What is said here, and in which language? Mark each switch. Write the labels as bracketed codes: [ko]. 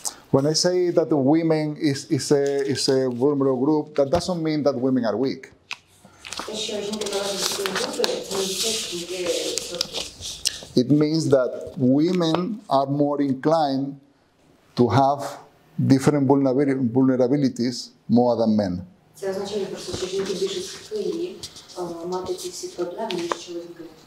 [en] When I say that the women is a vulnerable group, that doesn't mean that women are weak. [uk] Те, що жінки належать до цієї групи, це не означає, що жінки слабкі. [en] It means that women are more inclined to have different vulnerabilities more than men. [uk] Це означає просто, що жінки більше схильні мати ці всі проблеми, ніж чоловіки.